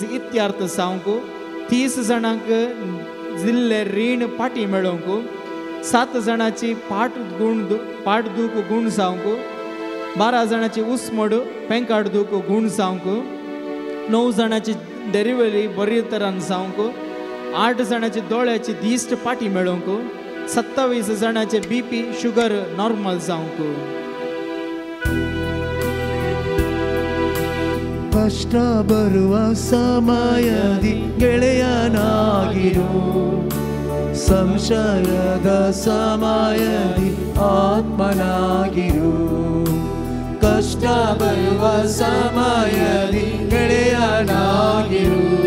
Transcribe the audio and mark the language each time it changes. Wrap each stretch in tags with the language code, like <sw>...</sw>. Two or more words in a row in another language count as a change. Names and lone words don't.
<kok>इत्यार्थ जावंक 30 जाणांक जिल्ले रीण पाटी मेळोवंक 7 जाणांची पाठदूख गूण जावंक 12 जाणांची उसमड पेंकाड दूख गूण जावंक 9 जाणांची डेलिव्हरी बरी तरान जावंक 8 जाणांची दोळ्याची दिश्ट पाटी मेळोवंक 27 जाणांचे</kok> <en>BP sugar normal</en> <kok>जावंक</kok> <kn>ಕಷ್ಟ ಬರುವ ಸಮಯದಿ ಗೆಳೆಯನಾಗಿರು ಸಂಶಯದ ಸಮಯದಿ ಆತ್ಮನಾಗಿರು ಕಷ್ಟ ಬರುವ ಸಮಯದಿ ಗೆಳೆಯನಾಗಿರು</kn>